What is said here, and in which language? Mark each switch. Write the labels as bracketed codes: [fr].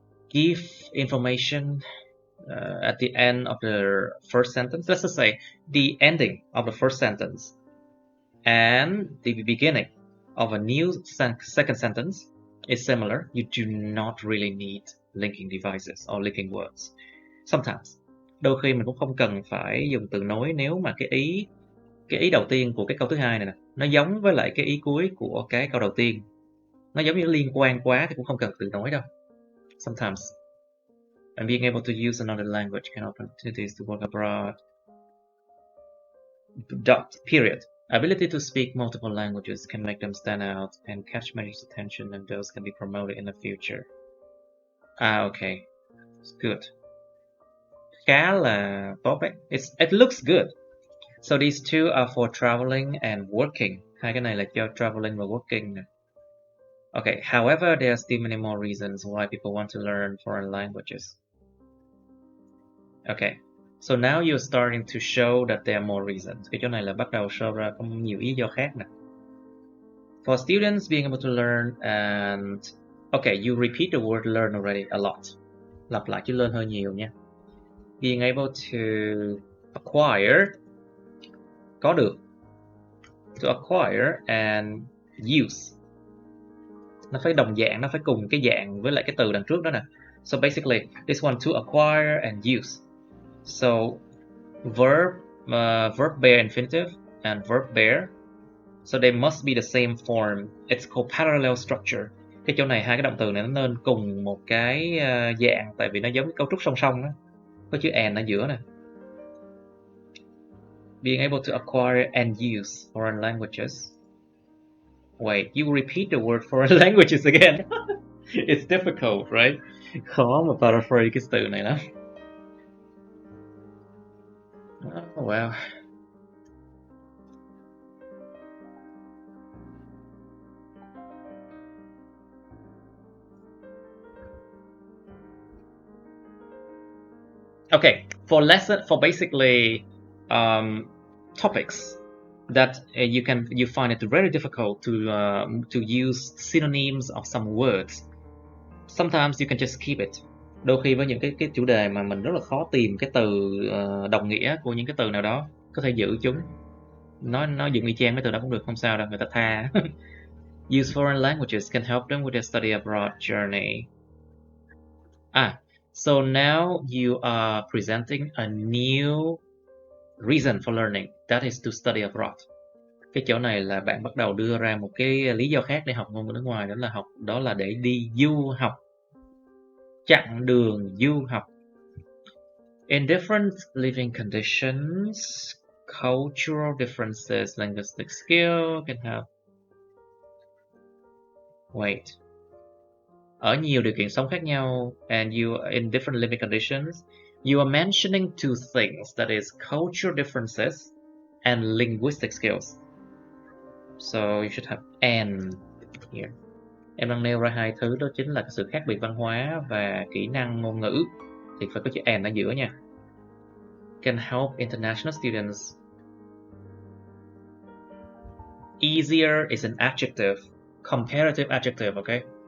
[en] Give information at the end of the first sentence. Let's just say the ending of the first sentence and the beginning of a new second sentence is similar. You do not really need linking devices or linking words. [vi] Sometimes, đôi khi mình cũng không cần phải dùng từ nối nếu mà cái ý đầu tiên của cái câu thứ hai này nè, nó giống với lại cái ý cuối của cái câu đầu tiên. Nó giống như liên quan quá thì cũng không cần từ nối đâu. [en] Sometimes. And being able to use another language can open opportunities to work abroad. Period. Ability to speak multiple languages can make them stand out and catch manager's attention, and those can be promoted in the future. Okay. It's good. [vi] Khá là tốt đấy. [en] It looks good. So these two are for traveling and working. [vi] Hai cái này là cho traveling và working nè. [en] Okay, however, there are still many more reasons why people want to learn foreign languages. Okay, so now you're starting to show that there are more reasons. [vi] Cái chỗ này là bắt đầu show ra có nhiều lý do khác nè. [en] For students being able to learn and... Okay, you repeat the word learn already a lot. [vi] Lặp lại chữ learn hơi nhiều nha. [en] Being able to acquire, [vi] có được. [en] To acquire and use. [vi] Nó phải đồng dạng, nó phải cùng cái dạng với lại cái từ đằng trước đó nè. [en] So basically, this one to acquire and use. So verb bare infinitive and verb bare. So they must be the same form. It's called parallel structure. [vi] Cái chỗ này hai cái động từ này nó nên cùng một cái dạng, tại vì nó giống cái cấu trúc song song đó. Có chữ and ở giữa nè. [en] Being able to acquire and use foreign languages. Wait, you repeat the word foreign languages again. It's difficult, right? [vi] Khó mà paraphrase cái từ này lắm. [en] Oh, wow. Okay, for basically topics that you find it very difficult to use synonyms of some words. Sometimes you can just keep it. [vi] Đôi khi với những cái chủ đề mà mình rất là khó tìm cái từ đồng nghĩa của những cái từ nào đó, có thể giữ chúng. Nó dựng y chang mấy từ đó cũng được, không sao đâu, người ta tha. [en] Use foreign languages can help them with their study abroad journey. So now you are presenting a new reason for learning, that is to study abroad. [vi] Cái chỗ này là bạn bắt đầu đưa ra một cái lý do khác để học ngôn ngữ nước ngoài, đó là để đi du học. Chặng đường du học. [en] In different living conditions, cultural differences, linguistic skill can help. Wait. [vi] Ở nhiều điều kiện sống khác nhau, [en] and you are in different living conditions, you are mentioning two things, that is cultural differences and linguistic skills. So you should have and here. [vi] Em đang nêu ra hai thứ, đó chính là sự khác biệt văn hóa và kỹ năng ngôn ngữ. Thì phải có chữ and ở giữa nha. [en] Can help international students. Easier is an adjective, comparative adjective, okay?